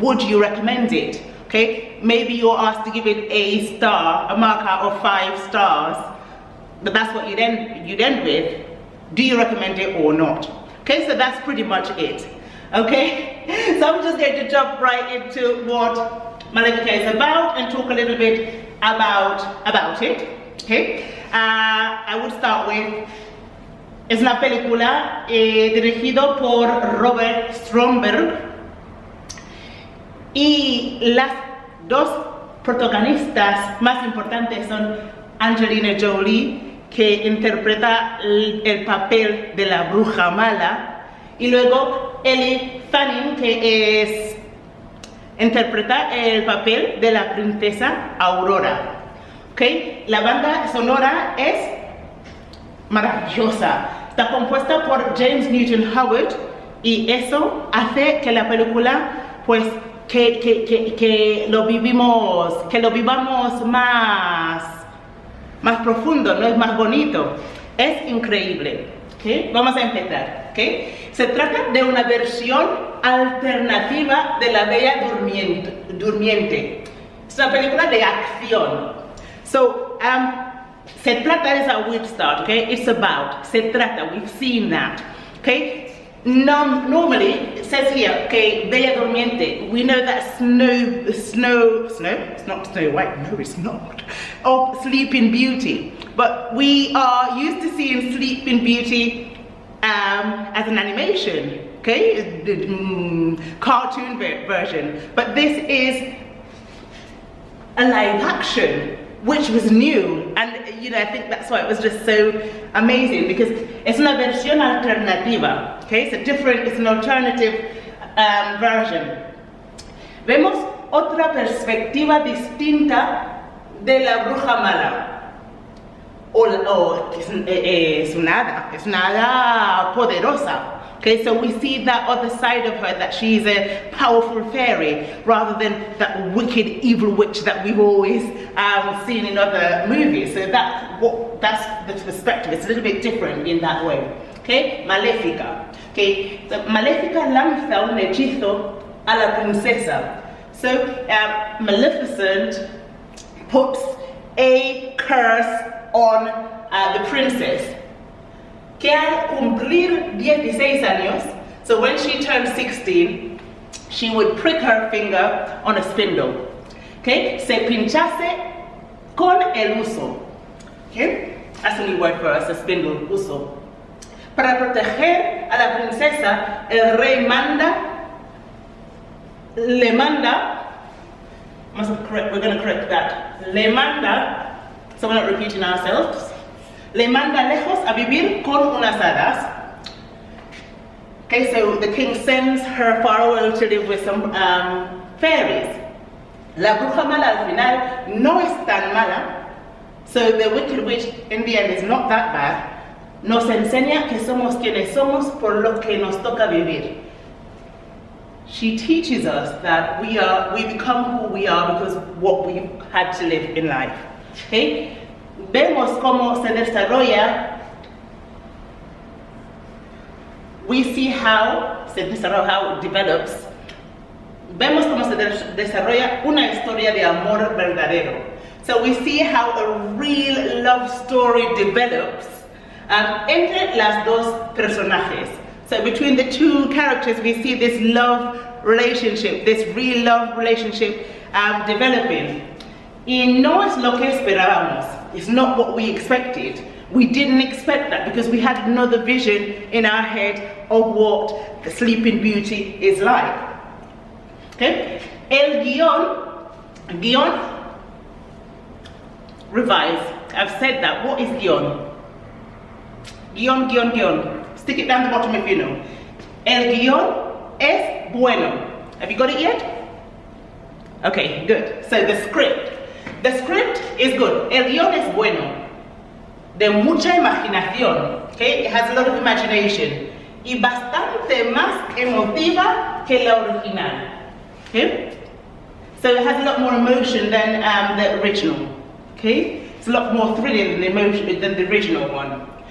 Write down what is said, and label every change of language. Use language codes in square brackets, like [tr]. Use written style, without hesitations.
[en] Would you recommend it? Okay, maybe you're asked to give it a star, a marker of 5 stars, but that's what you end with. Do you recommend it or not? Okay, so that's pretty much it. Okay, so I'm just going to jump right into what Maléfica is about and talk a little bit about it. Okay, I would start with, [es] es una película dirigido por Robert Stromberg, y las dos protagonistas más importantes son Angelina Jolie, que interpreta el papel de la bruja mala, y luego Ellie Fanning, que interpreta el papel de la princesa Aurora. Okay? La banda sonora es maravillosa. Está compuesta por James Newton Howard, y eso hace que la película, pues, que lo vivamos más profundo, no es más bonito. Es increíble. Okay? Vamos a empezar. Okay? Se trata de una versión alternativa de La Bella Durmiente. Es una película de acción. [en] So, se trata is a weird start, okay? It's about, se trata, we've seen that, okay? Normally, it says here, okay, Bella Durmiente. We know that snow, it's not Snow White, no it's not, or Sleeping Beauty. But we are used to seeing Sleeping Beauty as an animation, okay, cartoon version, but this is a live action, which was new, and you know, I think that's why it was just so amazing, because it's [es] una versión alternativa, [en] okay, it's an alternative version. [es] Vemos otra perspectiva distinta de la bruja mala. es una hada poderosa. [en] Okay, so we see that other side of her, that she's a powerful fairy rather than that wicked evil witch that we've always seen in other movies. So that's the perspective. It's a little bit different in that way. [es] Okay, Maléfica. Okay, so Maléfica lanza un hechizo a la princesa. [en] So Maleficent puts a curse on the princess. [es] Que al cumplir 16 años, [en] so when she turned 16, she would prick her finger on a spindle. [es] Okay, se pinchase con el uso. [en] Okay, that's a new word for us, a spindle, uso. [es] Para proteger a la princesa, el rey le manda, [en] we're going to correct that, [es] le manda, [en] so we're not repeating ourselves, [es] le manda lejos a vivir con unas hadas. [en] Okay, so the king sends her far away to live with some fairies. [es] La bruja mala al final no es tan mala, [en] so the wicked witch in the end is not that bad. [es] Nos enseña que somos quienes somos por lo que nos toca vivir. [en] She teaches us that we become who we are because what we had to live in life. Okay? [es] Vemos cómo se desarrolla. [en] We see how it develops. [es] Vemos cómo se desarrolla una historia de amor verdadero. [en] So we see how a real love story develops [es] entre las dos personajes. [en] So between the two characters, we see this love relationship, this real love relationship developing. [es] Y no es lo que esperábamos. [en] It's not what we expected. We didn't expect that because we had another vision in our head of what the Sleeping Beauty is like. Okay? El guión, revise. I've said that. What is guión? Guión. Stick it down the bottom if you know. [es] El guión es bueno. [en] Have you got it yet? Okay, good. So the script. The script is good. [es] El guión es bueno. De mucha imaginación. [en] Okay? It has a lot of imagination. [es] Y bastante más emotiva que la original. Okay? [en] So it has a lot more emotion than the original. Okay? It's a lot more thrilling than the original one.